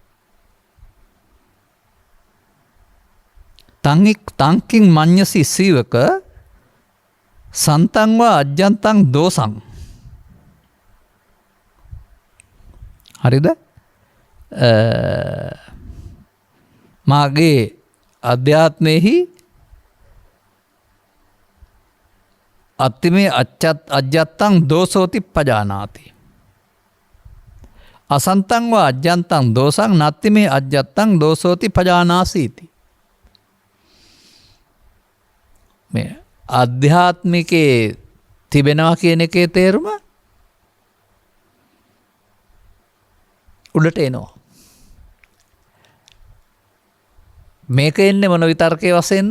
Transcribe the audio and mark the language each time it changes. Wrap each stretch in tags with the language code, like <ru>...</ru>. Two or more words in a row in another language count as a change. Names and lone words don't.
<pi>තංකින් මඤ්ඤසි සීවක සන්තං වා අජ්ජන්තං දෝසං.</pi> <si>හරිද? මාගේ අධ්‍යාත්මෙහි</si> <pi>අත්තිමේ අජ්ජත්තං දෝසෝති පජානාති. අසන්තං වා අජ්ජන්තං දෝසං නත්තිමේ අජ්ජත්තං දෝසෝති පජානාසීති.</pi> <si>මේ අධ්‍යාත්මිකේ තිබෙනවා කියන එකේ තේරුම උඩට එනවා. මේක එන්නේ මොන විතර්කයේ වශයෙන්ද?</si>